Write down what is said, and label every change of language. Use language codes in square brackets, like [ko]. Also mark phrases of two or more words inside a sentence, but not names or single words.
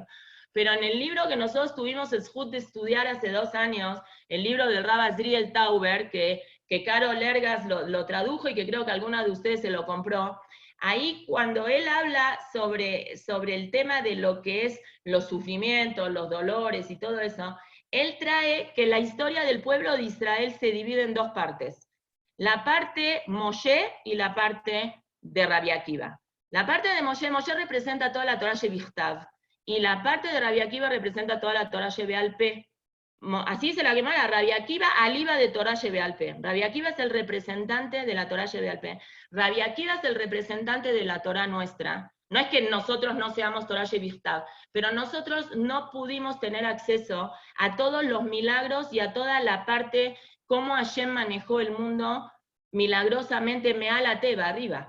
[es] Pero en el libro que nosotros tuvimos el zhut de estudiar hace 2 años, el libro del Rab Azriel Tauber, que Carol Lergas lo tradujo y que creo que alguna de ustedes se lo compró, ahí cuando él habla sobre el tema de lo que es los sufrimientos, los dolores y todo eso, él trae que la historia del pueblo de Israel se divide en 2 partes. La parte Moshe y la parte de Rabbi Akiva. La parte de Moshe representa toda la Torah Shevichtav, y la parte de Rabbi Akiva representa toda la Torah Shebeal Peh. Así se la llama Rabbi Akiva, aliva de Torah Shebeal Peh. Rabbi Akiva es el representante de la Torah Shebeal Peh. Rabbi Akiva es el representante de la Torah nuestra. No es que nosotros no seamos Torah Shevichtav, pero nosotros no pudimos tener acceso a todos los milagros y a toda la parte, cómo Hashem manejó el mundo milagrosamente [he] מעל הטבע, [es] arriba.